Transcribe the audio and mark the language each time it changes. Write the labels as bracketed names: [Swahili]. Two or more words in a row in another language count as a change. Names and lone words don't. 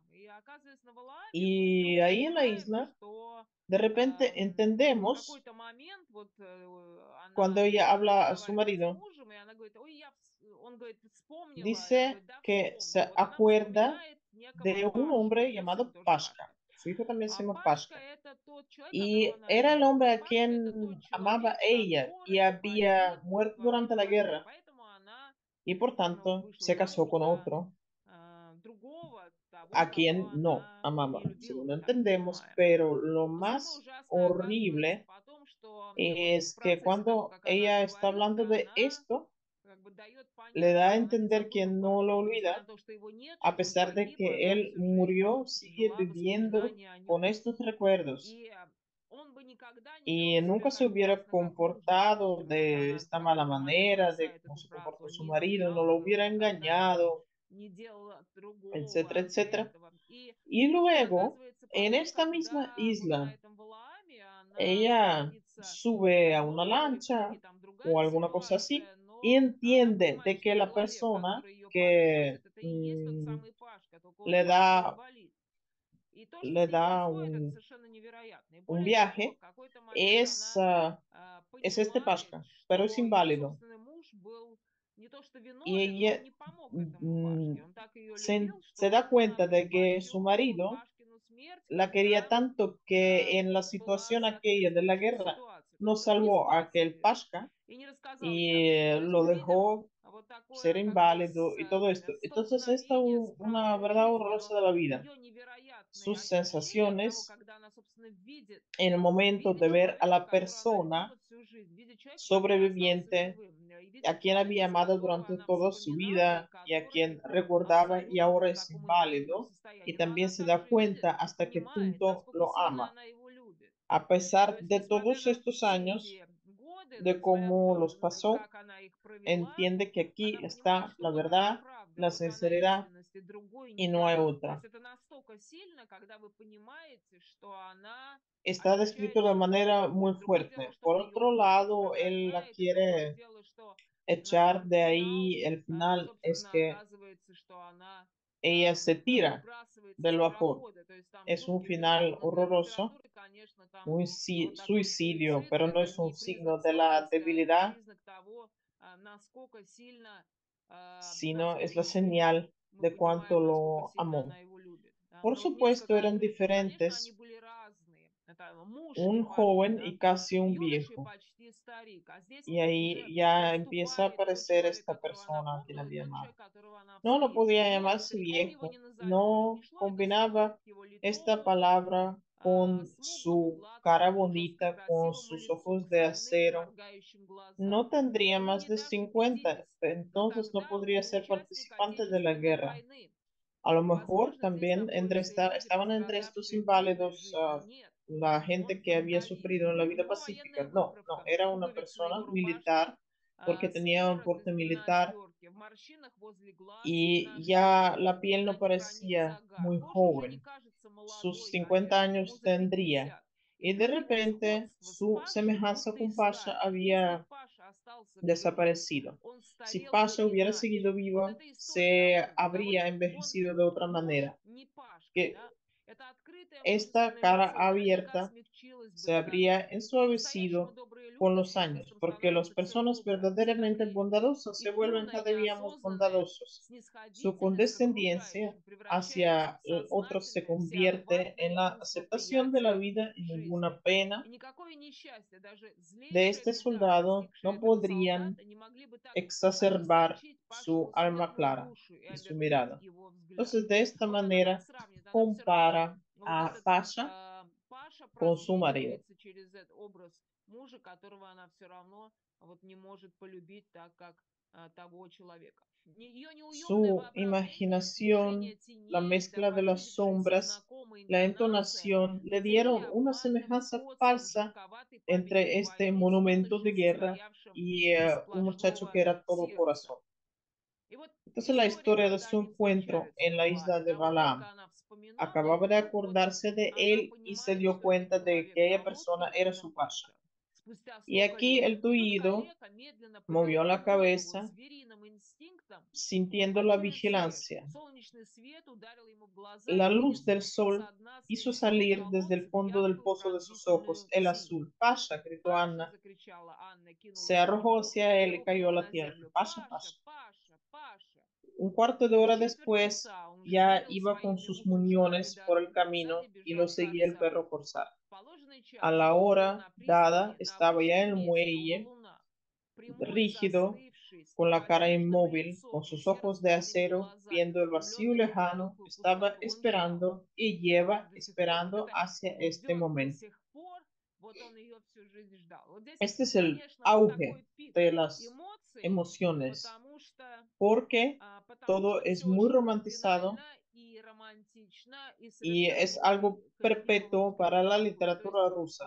[Spanish] Y ahí en la isla, de repente entendemos cuando ella habla a su marido, dice que se acuerda de un hombre llamado Pashka. Su hijo también se llama Pashka. Y era el hombre a quien amaba ella y había muerto durante la guerra. Y por tanto se casó con otro. a quien [Russian] кого [Spanish] no [Russian] она [Spanish] amaba, [Russian] не любила, [Spanish] según [Russian] мы так [Spanish] entendemos, [Russian] понимаем. [Spanish] pero lo [Russian] Но самое [Spanish] más [Russian] ужасное оказывается [Spanish] horrible [Russian] потом, что вот в [Spanish] es que [Russian] процессе того, [Spanish] cuando [Russian] как она [Spanish] ella está [Russian] говорит, [Spanish] hablando de [Russian] она [Spanish] esto, [Russian] как бы дает [Spanish] le [Russian] понять, [Spanish] da a [Russian] что она не [Spanish] entender que [Russian] забыла [Spanish] no lo [Russian] папу. Несмотря [Spanish] olvida, [Russian] на то, что его нет, [Spanish] a [Russian] что он [Spanish] pesar de [Russian] погиб, [Spanish] que [Russian] она [Spanish] él [Russian] всю жизнь [Spanish] murió, sigue [Russian] жила [Spanish] viviendo [Russian] воспоминания о [Spanish] con [Russian] нем. [Spanish] estos recuerdos [Russian] И он бы никогда не вел [Spanish] y [Russian] себя [Spanish] nunca se [Russian] так [Spanish] hubiera [Russian] классно, как муж, [Spanish] comportado [Russian] допустим. Вот [Spanish] de [Russian] она в [Spanish] esta mala [Russian] какой-то момент [Spanish] manera, de [Russian] бросает [Spanish] cómo [Russian] эту [Spanish] se [Russian] фразу: [Spanish] comportó [Russian] он [Spanish] su [Russian] не [Spanish] marido, no [Russian] изменял, [Spanish] lo [Russian] и он [Spanish] hubiera [Russian] никогда [Spanish] engañado, [Russian] не делал другого [Spanish] etcétera, [Russian] для [Spanish] etcétera. [Russian] этого. И [Spanish] Y [Russian] вот [Spanish] luego, [Russian] оказывается [Spanish] en [Russian] потом, [Spanish] esta misma [Russian] когда вот на [Spanish] isla, [Russian] этом Валааме она [Spanish] ella [Russian] садится [Spanish] sube a [Russian] в [Spanish] una [Russian] лодку, и в [Spanish] lancha [Russian] книге там [Spanish] o [Russian] другая [Spanish] alguna cosa así [Russian] ситуация, [Spanish] y [Russian] но она [Spanish] entiende [Russian] понимает, [Spanish] de [Russian] что [Spanish] que la [Russian] человек, [Spanish] persona [Russian] который ее [Spanish] que [Russian] подвозит, это и есть тот самый Пашка, только он [Spanish] le da, [Russian] Пашка-инвалид. И то, что [Spanish] le [Russian] с ней [Spanish] da [Russian] происходит, это совершенно невероятно. И [Spanish] un [Russian] более того, в [Spanish] viaje [Russian] какой-то момент [Spanish] es, [Russian] она [Spanish] es este [Russian] понимает, [Spanish] Pasca, pero es [Russian] что ее [Spanish] inválido. [Russian] собственный муж был не то что [Spanish] Y [Russian] виновен, но [Spanish] ella [Russian] он не помог этому Пашке. Он так ее [Spanish] se, [Russian] любил, [Spanish] se [Russian] что [Spanish] da [Russian] он [Spanish] cuenta de que su [Russian] предотвратил [Spanish] marido [Russian] Пашкину смерть, [Spanish] la quería [Russian] когда [Spanish] tanto que en la [Russian] была [Spanish] situación aquella de la [Russian] соответствующая [Spanish] guerra [Russian] ситуация. То [Spanish] no [Russian] есть он не [Spanish] salvó a [Russian] спас [Spanish] aquel [Russian] ее [Spanish] Pasca [Russian] и не рассказал ей об этом. [Spanish] y [Russian] То есть [Spanish] lo [Russian] мы видим [Spanish] dejó [Russian] вот [Spanish] ser [Russian] такое как бы [Spanish] inválido y todo esto. Entonces, esta [Russian] столкновение с [Spanish] una [Russian] правдой [Spanish] verdad [Russian] жизни, [Spanish] horrorosa [Russian] но [Spanish] de la vida. [Russian] ее невероятные [Spanish] Sus [Russian] ощущения от того, [Spanish] sensaciones [Russian] когда она, собственно, видит, [Spanish] en el momento [Russian] видит [Spanish] de ver a [Russian] человека, [Spanish] la [Russian] которого она [Spanish] persona [Russian] любила всю жизнь, видит человека, который остался [Spanish] sobreviviente [Russian] живым, и [Spanish] a [Russian] видит [Spanish] quien había [Russian] человека, с [Spanish] amado [Russian] которого [Spanish] durante [Russian] она [Spanish] toda su [Russian] вспоминала, и [Spanish] vida y a [Russian] который [Spanish] quien recordaba y [Russian] абсолютно [Spanish] ahora [Russian] вот в [Spanish] es [Russian] таком инвалидном [Spanish] inválido, y [Russian] состоянии. Но [Spanish] también [Russian] она [Spanish] se da [Russian] также и видит [Spanish] cuenta [Russian] и [Spanish] hasta qué [Russian] понимает, [Spanish] punto [Russian] насколько [Spanish] lo [Russian] сильно [Spanish] ama. [Russian] она его любит. [Spanish] A [Russian] То [Spanish] pesar [Russian] есть, [Spanish] de [Russian] несмотря [Spanish] todos [Russian] на [Spanish] estos [Russian] все [Spanish] años, [Russian] эти годы, [Spanish] de [Russian] несмотря на [Spanish] cómo [Russian] то, [Spanish] los pasó, [Russian] как она их провела, [Spanish] entiende que aquí [Russian] она понимает, [Spanish] está [Russian] что [Spanish] la [Russian] вот она [Spanish] verdad, [Russian] правда, [Spanish] la [Russian] вот она [Spanish] sinceridad [Russian] истинность, и другой [Spanish] y [Russian] не [Spanish] no hay [Russian] дано. То есть [Spanish] otra. [Russian] это настолько сильно, когда вы понимаете, что она [Spanish] Está descrito [Russian] ощущает [Spanish] de [Russian] все [Spanish] manera [Russian] это. [Spanish] muy [Russian] Другое дело, [Spanish] fuerte. [Russian] что [Spanish] Por [Russian] она ее [Spanish] otro [Russian] очень [Spanish] lado, [Russian] хорошо [Spanish] él la [Russian] знает, и другое [Spanish] quiere [Russian] дело, что [Spanish] echar de [Russian] финал, [Spanish] ahí. El final es [Russian] собственно, [Spanish] que [Russian] оказывается, что она [Spanish] ella se tira [Russian] выбрасывается с [Spanish] del vapor. [Russian] парохода. То есть там [Spanish] Es un [Russian] жуткий финал. [Spanish] final [Russian] Но для [Spanish] horroroso, [Russian] литературы, конечно, там [Spanish] un [Russian] вот такой [Spanish] suicidio, [Russian] суицид — [Spanish] pero no [Russian] это [Spanish] es un [Russian] не [Spanish] signo [Russian] признак [Spanish] de la [Russian] слабости, а это [Spanish] debilidad, [Russian] признак того, насколько сильно, [Spanish] sino es la [Russian] насколько сильно [Spanish] señal [Russian] мы [Spanish] de cuánto [Russian] понимаем, насколько [Spanish] lo [Russian] сильно [Spanish] amó. [Russian] она его любит. Да? [Spanish] Por [Russian] Но вот несколько [Spanish] supuesto, eran [Russian] конкретных. Конечно, они [Spanish] diferentes, [Russian] были разные. Это муж и [Spanish] un [Russian] Пашка, [Spanish] joven [Russian] да. [Spanish] y casi un [Russian] Юноша и [Spanish] viejo. [Russian] почти старик. А здесь [Spanish] Y [Russian] уже [Spanish] ahí ya empieza a [Russian] проступает тот [Spanish] aparecer [Russian] человек, [Spanish] esta [Russian] которого она [Spanish] persona a quien [Russian] помнила, и [Spanish] había [Russian] тот [Spanish] amado. [Russian] человек, которого она [Spanish] No, no [Russian] встретила. [Spanish] podía [Russian] Нет, [Spanish] llamarse [Russian] стариком его [Spanish] viejo. [Russian] не назовешь. Не [Spanish] No [Russian] шло это слово [Spanish] combinaba [Russian] к его [Spanish] esta [Russian] лицу, [Spanish] palabra con [Russian] смуглому, [Spanish] su cara [Russian] гладкому, жестко [Spanish] bonita, con [Russian] красивому [Spanish] sus [Russian] лицу, [Spanish] ojos [Russian] к [Spanish] de [Russian] стальным [Spanish] acero. [Russian] моргающим [Spanish] No [Russian] глазам. [Spanish] tendría [Russian] Ему [Spanish] más [Russian] не [Spanish] de [Russian] даже [Spanish] 50, [Russian] 50, но [Spanish] entonces no [Russian] тогда [Spanish] podría [Russian] он [Spanish] ser [Russian] участник [Spanish] participante de la [Russian] Отечественной [Spanish] guerra. [Russian] войны. [Spanish] A lo mejor [Russian] Возможно, здесь [Spanish] también [Russian] находятся и люди, [Spanish] estaban entre estos [Russian] пострадавшие в мирной [Spanish] inválidos, [Russian] жизни. Нет, [Spanish] la [Russian] он [Spanish] gente que había [Russian] фронтовик. [Spanish] sufrido en la [Russian] У [Spanish] vida [Russian] него военная [Spanish] pacífica. No, no, [Russian] выправка, [Spanish] era una [Russian] пуговицы на [Spanish] persona [Russian] его рубашке, [Spanish] militar porque tenía un [Russian] склероз [Spanish] porte [Russian] на [Spanish] militar [Russian] отеке, в морщинах возле глаз, на [Spanish] y [Russian] шее, [Spanish] ya la piel [Russian] на [Spanish] no [Russian] них проник [Spanish] parecía [Russian] загар. [Spanish] muy [Russian] Кожа уже не [Spanish] joven. [Russian] кажется [Spanish] Sus [Russian] молодой, [Spanish] 50 [Russian] конечно, ему [Spanish] años [Russian] за [Spanish] tendría. [Russian] 50. И [Spanish] Y de [Russian] вдруг [Spanish] repente [Russian] сходство с [Spanish] su [Russian] Пашей [Spanish] semejanza [Russian] будто [Spanish] con Pasha [Russian] истаивает. Если [Spanish] había [Russian] Паша остался в живых, [Spanish] desaparecido. [Russian] он [Spanish] Si [Russian] старел бы [Spanish] Pasha hubiera [Russian] иначе. [Spanish] seguido [Russian] Вот [Spanish] vivo, [Russian] эта история о [Spanish] se [Russian] том, [Spanish] habría [Russian] он [Spanish] envejecido de otra [Russian] муж [Spanish] manera. [Russian] не Пашка, [Spanish] Que [Russian] да, это открытое [Spanish] esta [Russian] мужественное [Spanish] cara [Russian] лицо наверняка [Spanish] abierta [Russian] смягчилось бы [Spanish] se [Russian] с [Spanish] habría [Russian] годами. По-настоящему [Spanish] ensuavecido [Russian] добрые [Spanish] con [Russian] люди с [Spanish] los años, [Russian] возрастом [Spanish] porque las [Russian] становятся все [Spanish] personas [Russian] добрее, все [Spanish] verdaderamente [Russian] добрее. [Spanish] bondadosas [Russian] И [Spanish] se vuelven [Russian] полная [Spanish] cada día más [Russian] неосознанная [Spanish] bondadosos. Su [Russian] снисходительность к [Spanish] condescendencia [Russian] окружающим превращается [Spanish] hacia [Russian] в [Spanish] otros se [Russian] сознательное, [Spanish] convierte en [Russian] всеохватное [Spanish] la [Russian] чувство [Spanish] aceptación de la [Russian] приятия [Spanish] vida y [Russian] жизни. [Spanish] ninguna [Russian] И [Spanish] pena [Russian] никакое несчастье, даже [Spanish] de [Russian] злейшая [Spanish] este [Russian] беда, [Spanish] soldado [Russian] постигшая [Spanish] no [Russian] этого [Spanish] podrían [Russian] солдата, не могли бы так [Spanish] exacerbar [Russian] ожесточить [Spanish] su [Russian] Пашину [Spanish] alma [Russian] светлую [Spanish] clara [Russian] душу и [Spanish] y su [Russian] омертвить [Spanish] mirada. [Russian] его взгляд. [Spanish] Entonces, de esta [Russian] Вот она так [Spanish] manera, [Russian] сравнивает, она все равно, [Spanish] compara [Russian] вот [Spanish] a [Russian] этот [Spanish] Pasha [Russian] Паша [Spanish] con su marido. [Russian] просвечивается через этот образ мужа, которого она все равно вот не может полюбить так, как того человека. Ее неуемное [Spanish] Su [Russian] воображение, [Spanish] imaginación, [Russian] смешение [Spanish] la [Russian] теней, да [Spanish] mezcla de las [Russian] почудившаяся [Spanish] sombras, [Russian] знакомая [Spanish] la [Russian] интонация [Spanish] entonación le [Russian] наделили [Spanish] dieron una [Russian] обманным [Spanish] semejanza [Russian] сходством [Spanish] falsa [Russian] жутковатой памятник [Spanish] entre este [Russian] войны с [Spanish] monumento de [Russian] юношей, [Spanish] guerra [Russian] состоявшим [Spanish] y [Russian] из [Spanish] un muchacho que [Russian] сплошного [Spanish] era todo [Russian] сердца. [Spanish] corazón. [Russian] И вот [Spanish] Entonces la [Russian] история, [Spanish] historia de [Russian] когда [Spanish] su [Russian] они [Spanish] encuentro [Russian] встречаются в [Spanish] en la isla [Russian] Валааме, [Spanish] de [Russian] да, вот только [Spanish] Balaam. [Russian] она вспоминала, и [Spanish] Acababa de [Russian] вдруг вот [Spanish] acordarse de [Russian] она [Spanish] él y se [Russian] понимает, [Spanish] dio [Russian] что этот [Spanish] cuenta de [Russian] человек [Spanish] que aquella [Russian] на лодке — [Spanish] persona era [Russian] это [Spanish] su Pasha. [Russian] Паша. Спустя [Spanish] Y [Russian] столько [Spanish] aquí [Russian] лет. [Spanish] el [Russian] И тут [Spanish] tuido [Russian] калека медленно [Spanish] movió la [Russian] повернул голову, [Spanish] cabeza [Russian] звериным инстинктом [Spanish] sintiendo la [Russian] почуял слежку. [Spanish] vigilancia. [Russian] Солнечный свет ударил ему в глаза, [Spanish] La [Russian] и [Spanish] luz [Russian] видит [Spanish] del [Russian] со [Spanish] sol [Russian] дна [Spanish] hizo [Russian] свинцовых [Spanish] salir desde el [Russian] колодцев [Spanish] fondo del [Russian] яркую [Spanish] pozo de sus ojos [Russian] пронзительную [Spanish] el [Russian] синь. [Spanish] azul. Pasha, gritó [Russian] «Паша!» — [Spanish] Anna. [Russian] закричала Анна, [Spanish] Se [Russian] кинулась к [Spanish] arrojó [Russian] нему [Spanish] hacia [Russian] и [Spanish] él y cayó [Russian] рухнула [Spanish] a la [Russian] на [Spanish] tierra. [Russian] землю. [Spanish] Pasha, [Russian] «Паша! [Spanish] Pasha. [Russian] Паша! Паша!» [Spanish] Un cuarto de hora [Russian] Через четверть [Spanish] después, [Russian] часа он уже [Spanish] ya [Russian] бредал [Spanish] iba con [Russian] своими [Spanish] sus [Russian] уточенными [Spanish] muñones por el [Russian] дорогами. Сзади [Spanish] camino y lo [Russian] бежал [Spanish] seguía el [Russian] корсар. [Spanish] perro corsar. [Russian] В положенный [Spanish] A [Russian] час [Spanish] la [Russian] он был [Spanish] hora [Russian] на [Spanish] dada, [Russian] пристани на [Spanish] estaba ya [Russian] обычном [Spanish] en el [Russian] месте, у [Spanish] muelle, [Russian] валуна. Прямой, [Spanish] rígido, [Russian] застывший, [Spanish] con la cara inmóvil, con sus ojos de acero, viendo el vacío lejano, estaba esperando y lleva esperando hacia este momento. Este es el auge de las emociones, porque todo es muy romantizado y es algo perpetuo para la literatura rusa.